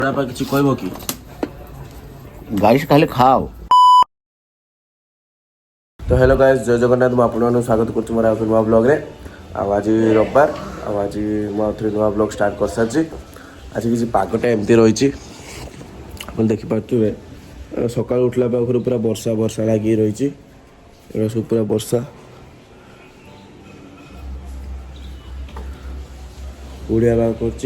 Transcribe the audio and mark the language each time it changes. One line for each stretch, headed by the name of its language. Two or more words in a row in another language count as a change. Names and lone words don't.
Odia: କିଛି କହିବ କି गाइस खाली खाओ। तो
English: hello guys
Odia: जय जगन्नाथ ମୁଁ ଆପଣମାନଙ୍କୁ ସ୍ୱାଗତ କରୁଛି ମୋର ଆଉ ଗୋଟେ ନୂଆ ବ୍ଲଗ୍ରେ। ଆଉ ଆଜି ରବିବାର ଆଉ ଆଜି ମୁଁ ଆଉ ଥରେ ନୂଆ ବ୍ଲଗ୍ ଷ୍ଟାର୍ଟ କରିସାରିଛି। ଆଜି କିଛି ପାଗଟା ଏମିତି ରହିଛି ଆପଣ ଦେଖିପାରୁଥିବେ। ସକାଳୁ ଉଠିଲା ପାଖରୁ ପୁରା ବର୍ଷା ବର୍ଷା ଲାଗିକି ରହିଛି। ଏଗୁଡ଼ା ସବୁ ପୁରା ବର୍ଷା ଓଡ଼ିଆ ବାଗ କରୁଛି।